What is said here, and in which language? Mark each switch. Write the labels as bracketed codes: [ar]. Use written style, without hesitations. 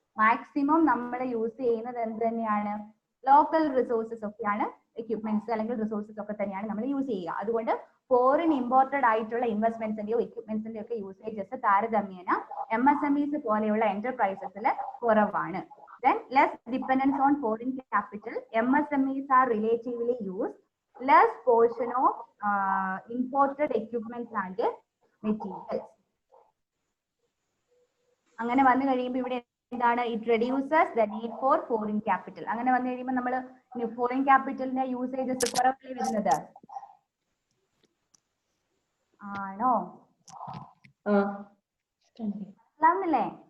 [ml] Maximum നമ്മൾ use ചെയ്യുന്നത് എന്ത് തന്നെയാണ്? ലോക്കൽ റിസോഴ്സസ് ഒക്കെയാണ്, എക്യുപ്മെന്റ്സ് അല്ലെങ്കിൽ റിസോഴ്സസ് ഒക്കെ തന്നെയാണ് നമ്മൾ യൂസ് ചെയ്യുക. അതുകൊണ്ട് ഫോറിൻ ഇമ്പോർട്ടഡ് ആയിട്ടുള്ള ഇൻവെസ്റ്റ്മെന്റ്സിന്റെയോ എക്യുപ്മെന്റ്സിന്റെയോ ഒക്കെ യൂസേജസ് താരതമ്യേന MSMEs പോലെയുള്ള എന്റർപ്രൈസസിൽ കുറവാണ്. [en] Then less dependence on foreign capital. MSMEs are relatively used less portion of imported equipments and materials. [ml] അങ്ങനെ വന്നു കഴിയുമ്പോൾ ഇവിടെ എന്താണ്? [en] It reduces the need for foreign capital. [ml] അങ്ങനെ വന്നു കഴിയുമ്പോൾ നമ്മൾ ഫോറിൻ ക്യാപിറ്റലിന്റെ യൂസേജസ് കുറവല്ലേ വരുന്നത്? ആണോ? മനസ്സിലാവുന്നില്ലേ?